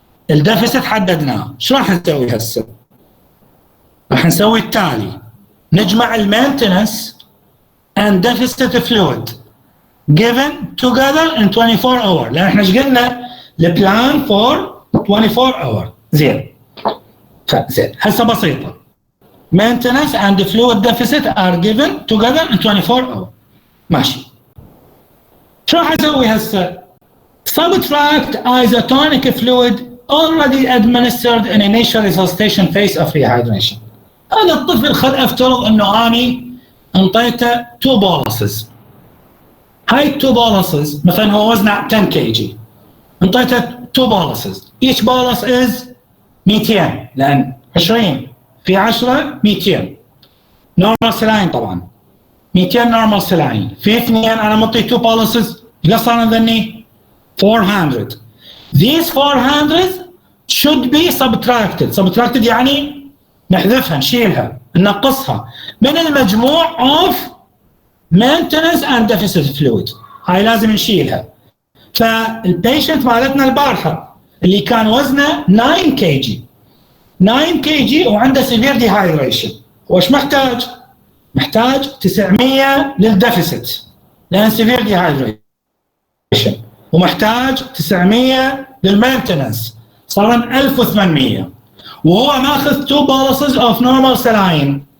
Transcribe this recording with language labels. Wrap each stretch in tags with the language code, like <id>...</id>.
<ar>الديفيسيت حددناه، ايش راح نسوي هسه؟ راح نسوي التالي، نجمع المينتنس</ar> <en>and deficit fluid given together in 24 hour،</en> <ar>لان احنا ايش قلنا؟ البلان فور 24 hour. زين هسه بسيطه،</ar> <en>maintenance and fluid deficit are given together in 24 hour.</en> <ar>ماشي، شو راح اسوي هسه؟</ar> <en>subtract isotonic fluid already administered in initial resuscitation phase of dehydration.</en> <ar>هذا الطفل خد افترض انه اني انطيته 2 بولسز. هاي 2 بولسز مثلا هو وزنه 10 كي جي، انطيته 2 بولسز،</ar> <en>each bolus is 200</en> <ar>لان 20 في 10 200 نورمال سلاين، طبعا 200 نورمال سلاين في 2 انا منطي 2 بولسز، ايش صار عندني؟ 400.</ar> <en>These 400 should be subtracted.</en> <ar>Subtracted يعني نحذفها، نشيلها، ننقصها من المجموع</ar> <en>of maintenance and deficit fluid.</en> <ar>هاي لازم نشيلها. فالبيشنت مالتنا البارحة اللي كان وزنه 9 كي جي، 9 كي جي وعنده</ar> <en>severe dehydration،</en> <ar>وش محتاج؟ محتاج 900 للديفيسيت لأن severe dehydration، ومحتاج 900 للمينتنس، صار 1800، وهو ماخذ 2 بولسز اوف نورمال سلاين.</ar>